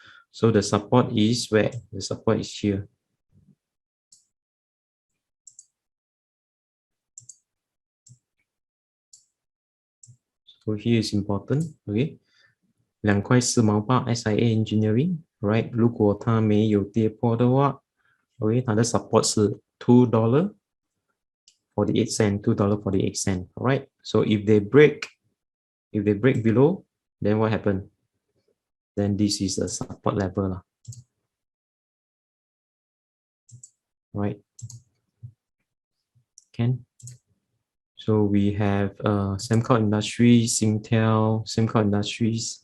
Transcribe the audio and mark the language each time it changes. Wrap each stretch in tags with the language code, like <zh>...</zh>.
<en>So the support is where? The support is here. So here is important, okay?</en> <zh>2块4毛8</zh> <en>SIA Engineering, right?</en> <zh>如果它没有跌破的话 ，OK， 它的 support 是$2.48, $2.48,</zh> <en>right? So if they break below, then what happened? Then this is a support level lah, right? Can. So we have Sembcorp Industries, Singtel, Sembcorp Industries.</en>